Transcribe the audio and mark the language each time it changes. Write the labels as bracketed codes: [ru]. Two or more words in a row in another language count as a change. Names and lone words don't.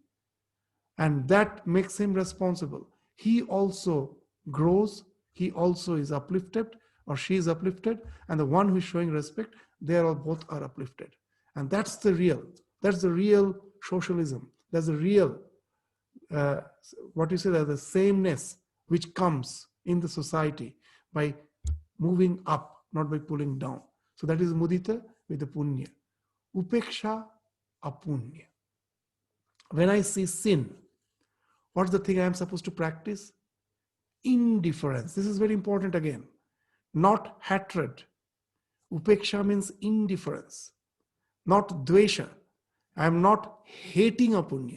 [en] And that makes him responsible. He also grows, he also is uplifted, or she is uplifted, and the one who is showing respect, they are all both are uplifted. And that's the real socialism. That's the real, the sameness which comes in the society by moving up, not by pulling down. So that is mudita with the punya. [sa] Upeksha, apunya. [en] When I see sin, what's the thing I am supposed to practice? Indifference. This is very important again. Not hatred. Upeksha means indifference. Not dvesha. I am not hating a punya.